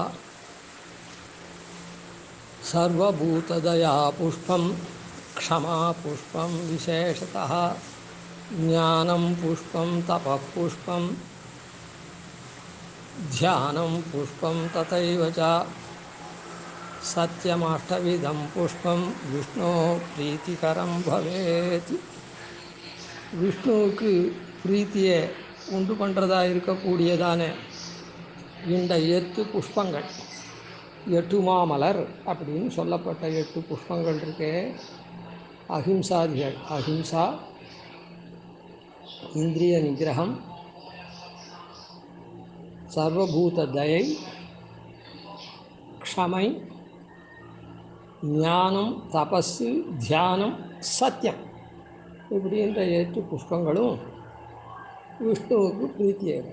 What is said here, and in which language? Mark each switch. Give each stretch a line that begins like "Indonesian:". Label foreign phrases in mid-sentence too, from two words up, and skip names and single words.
Sanskrit: सर्वभूतदया पुष्पं क्षमा पुष्पं विशेषतः ज्ञानं पुष्पं तपः पुष्पं ध्यानं पुष्पं तथैव च सत्यमष्टविधं पुष्पं विष्णो प्रीतिकरं भवेत्.
Tamil: விஷ்ணுவுக்கு பிரீத்தியை உண்டு பண்ணுறதாக இருக்கக்கூடியதான இந்த 8 புஷ்பங்கள், 8 மாமலர் அப்படின்னு சொல்லப்பட்ட 8 புஷ்பங்கள் இருக்கே, அஹிம்சாதிகள். அஹிம்சா, இந்திரிய நிகிரகம், சர்வபூத தயை, க்ஷமை, ஞானம், தபஸு, தியானம், சத்தியம், இப்படின்ற 8 புஷ்பங்களும் விஷ்ணுவுக்கு பிரீத்தியாக.